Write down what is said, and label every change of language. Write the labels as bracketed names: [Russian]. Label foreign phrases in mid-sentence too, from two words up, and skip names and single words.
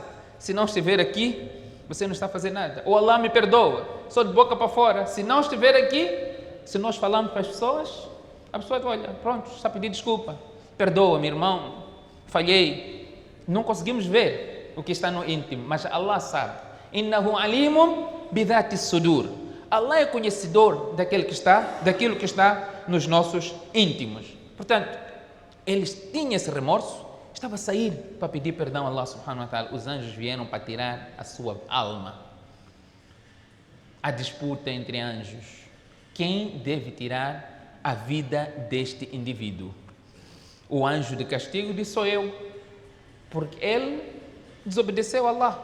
[Portuguese] Se não estiver aqui, você não está a fazer nada. Ou Allah me perdoa, só de boca para fora. Se não estiver aqui, Se nós falamos para as pessoas, a pessoa olha, pronto, está a pedir desculpa. Perdoa-me, irmão, falhei. Não conseguimos ver o que está no íntimo, mas Allah sabe. [Arabic] إنه عليم بذات الصدور. [Portuguese] Allah é conhecedor daquilo que está nos nossos íntimos. Portanto, eles tinham esse remorso, estava a sair para pedir perdão a Allah [Arabic] subhanahu wa ta'ala. [Portuguese] Os anjos vieram para tirar a sua alma. A disputa entre anjos. Quem deve tirar a vida deste indivíduo? O anjo de castigo disse: sou eu, porque ele desobedeceu a Allah.